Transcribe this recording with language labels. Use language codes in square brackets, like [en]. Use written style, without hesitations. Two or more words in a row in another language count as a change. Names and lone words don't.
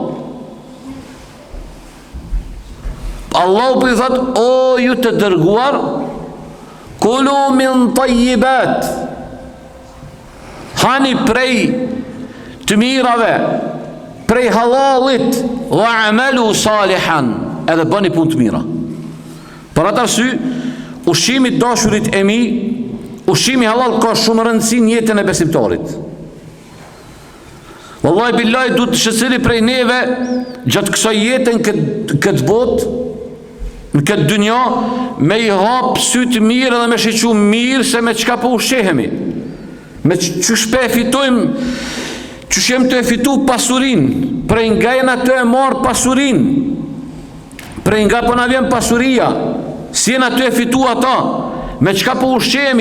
[sq] Allahu pyet thot, o ju të dërguar, [ar] كلوا من الطيبات, [sq] hani prej të mirave, prej halalit, [ar] واعملوا صالحا, [sq] edhe bëni punë të mira. Për atë arsye, ushqimi i dashurit e mi, ushqimi halal ka shumë rëndësi në jetën e besimtarit. [ar] والله بالله [sq] duhet secili prej neve gjatë kësaj jetën këtë botë, në këtë dynja, me i hap sytë mirë dhe me shiqu mirë se me çka po ushqehemi, me që shpe e fitojmë, që shem të e fitu pasurin, prej nga jena të e marë pasurin, prej nga po na vjen pasuria, si jena të e fitu ata, me çka po ushqehemi.